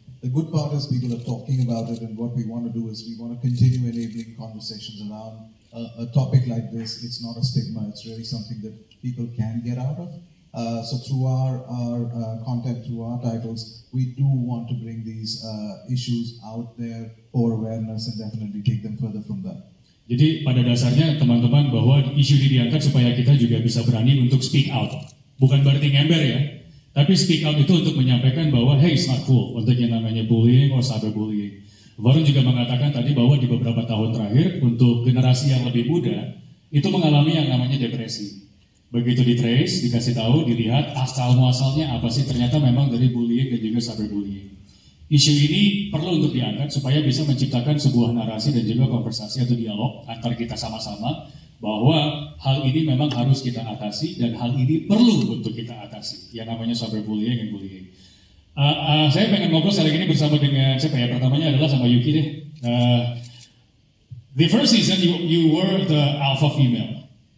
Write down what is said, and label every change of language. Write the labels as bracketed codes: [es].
[en] The good part is people are talking about it, and what we want to do is we want to continue enabling conversations around a topic like this. It's not a stigma, it's really something that people can get out of. So through our content, through our titles, we do want to bring these issues out there for awareness and definitely take them further from there. [id] Jadi pada dasarnya teman-teman bahwa isu ini diangkat supaya kita juga bisa berani untuk [en] speak out. [id] Bukan berarti ngember ya, tapi [en] speak out [id] itu untuk menyampaikan bahwa [en] hey, it's not cool [id] untuk yang namanya bullying [en] or cyberbullying. [id] Varun juga mengatakan tadi bahwa di beberapa tahun terakhir untuk generasi yang lebih muda itu mengalami yang namanya depresi. Begitu di-trace, dikasih tahu, dilihat asal-muasalnya apa sih, ternyata memang dari bullying dan juga cyberbullying. Isu ini perlu untuk diangkat supaya bisa menciptakan sebuah narasi dan juga konversasi atau dialog antar kita sama-sama bahwa hal ini memang harus kita atasi dan hal ini perlu untuk kita atasi, yang namanya cyberbullying dan bullying. Saya pengen ngobrol kali ini bersama dengan siapa ya? Pertamanya adalah sama Yuki deh. [en] The first season you were the alpha female.